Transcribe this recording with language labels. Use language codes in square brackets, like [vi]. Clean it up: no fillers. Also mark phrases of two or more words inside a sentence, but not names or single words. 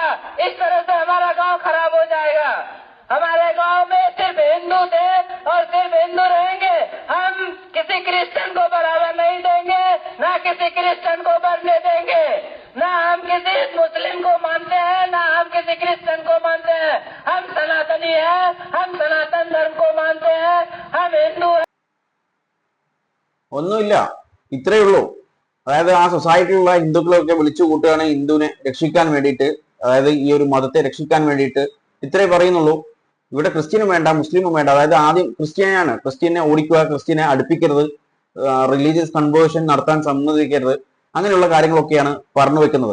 [hi] इस तरह से हमारा गांव खराब हो जाएगा. हमारे गांव में सिर्फ हिंदू थे और सिर्फ हिंदू रहेंगे. हम किसी क्रिश्चियन को बराबर नहीं देंगे, ना किसी क्रिश्चियन को बढ़ने देंगे. ना हम किसी मुस्लिम को मानते हैं, ना हम किसी क्रिश्चियन को मानते हैं. हम सनातनी हैं, हम सनातन धर्म को मानते हैं, हम हिंदू हैं. [ml] ഒന്നുമില്ല, ഇത്രയേ ഉള്ളൂ. അതായത് ആ സൊസൈറ്റിയിലുള്ള ഹിന്ദുക്കളൊക്കെ വിളിച്ചു കൂട്ടുകയാണ് ഹിന്ദുവിനെ രക്ഷിക്കാൻ വേണ്ടിയിട്ട്, അതായത് ഈ ഒരു മതത്തെ രക്ഷിക്കാൻ വേണ്ടിയിട്ട്. ഇത്രേ പറയുന്നുള്ളൂ. ഇവിടെ ക്രിസ്ത്യനും വേണ്ട, മുസ്ലിമും വേണ്ട. അതായത് ആദ്യം ക്രിസ്ത്യനെ ഓടിക്കുക, ക്രിസ്ത്യനെ അടുപ്പിക്കരുത്, [en] religious conversion [ml] നടത്താൻ സമ്മതിക്കരുത്, അങ്ങനെയുള്ള കാര്യങ്ങളൊക്കെയാണ് പറഞ്ഞു വെക്കുന്നത്.